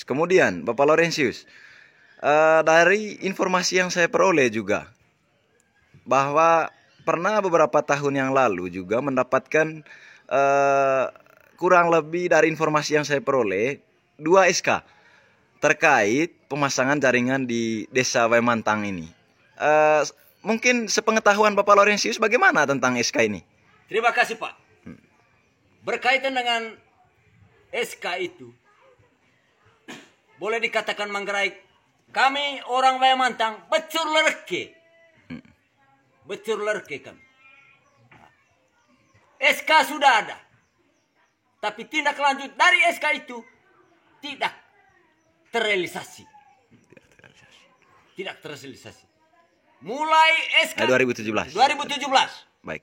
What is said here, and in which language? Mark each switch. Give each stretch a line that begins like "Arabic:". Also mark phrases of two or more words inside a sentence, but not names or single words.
Indonesian: Kemudian Bapak Laurentius, dari informasi yang saya peroleh juga bahwa pernah beberapa tahun yang lalu juga mendapatkan kurang lebih dari informasi yang saya peroleh 2 SK terkait pemasangan jaringan di Desa Wemantang ini. Mungkin sepengetahuan Bapak Laurentius bagaimana tentang SK ini? Terima kasih Pak. Berkaitan dengan SK itu, boleh dikatakan Manggarai, kami orang Wemantang
Manggarai: becur lerke. Becur lerke kami.
Indonesian: SK sudah ada, tapi tindak lanjut dari SK itu tidak terrealisasi. Tidak terrealisasi. Mulai SK 2017. Baik.